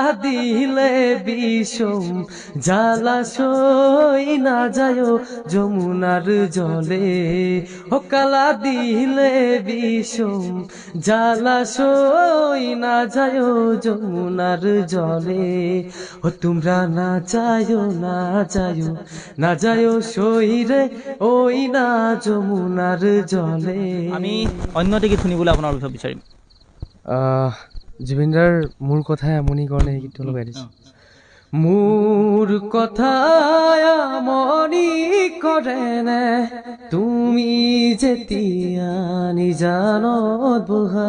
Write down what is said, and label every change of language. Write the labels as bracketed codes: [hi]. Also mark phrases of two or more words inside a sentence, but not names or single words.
[bn] দিলে বিষম জ্বালাশয় না যায় যমুনার জলে ও কালা দিলে বিষম জ্বালাশয় না যায় যমুনার জলে ও তোমরা না যায়ও না যায়ও সইরে ওই না যমুনার জলে। [as] আমি অন্য এটা গীত শুনিবলৈ আপোনাৰ অভিভাৱক বিচাৰিম। জুবিনদাৰ মোৰ কথাই আমনি কাৰণে এই গীতটো লগাই দিছোঁ। মোৰ কথাই আমনি কৰে নে তুমি যেতিয়া নিজানত বহা